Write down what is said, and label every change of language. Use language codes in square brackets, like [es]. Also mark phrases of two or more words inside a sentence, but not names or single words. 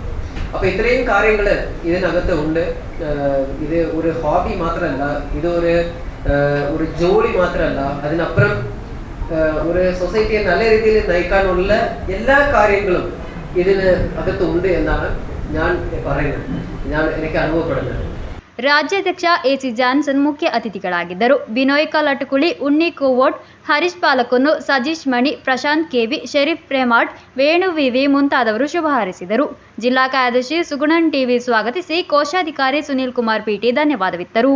[ml] അപ്പൊ ഇത്രയും കാര്യങ്ങൾ ഇതിനകത്ത് ഉണ്ട്. ഇത് ഒരു ഹോബി മാത്രമല്ല, ഇത് ഒരു ജോലി മാത്രമല്ല, അതിനപ്പുറം ഒരു സൊസൈറ്റിയെ നല്ല രീതിയിൽ നയിക്കാനുള്ള എല്ലാ കാര്യങ്ങളും ഇതിന് അകത്തുണ്ട് എന്നാണ് ഞാൻ പറയുന്നത്, എനിക്ക് അനുഭവപ്പെടുന്നത്. [kn] ರಾಜ್ಯಾಧ್ಯಕ್ಷ ಎಸಿ ಜಾನ್ಸನ್ ಮುಖ್ಯ ಅತಿಥಿಗಳಾಗಿದ್ದರು. ಬಿನೋಯ್ ಕಲಟಕುಳಿ, ಉಣ್ಣಿ ಕೋವೋಟ್, ಹರೀಶ್ ಪಾಲಕೊನ್ನು, ಸಜೀಶ್ ಮಣಿ, ಪ್ರಶಾಂತ್ ಕೆವಿ, ಶರೀಫ್ ಪ್ರೇಮಾಟ್, ವೇಣು ವಿವಿ ಮುಂತಾದವರು ಶುಭ ಹಾರೈಸಿದರು. ಜಿಲ್ಲಾ ಕಾರ್ಯದರ್ಶಿ ಸುಗುಣನ್ ಟಿವಿ ಸ್ವಾಗತಿಸಿ, ಕೋಶಾಧಿಕಾರಿ ಸುನೀಲ್ ಕುಮಾರ್ ಪಿಟಿ ಧನ್ಯವಾದವಿತ್ತರು.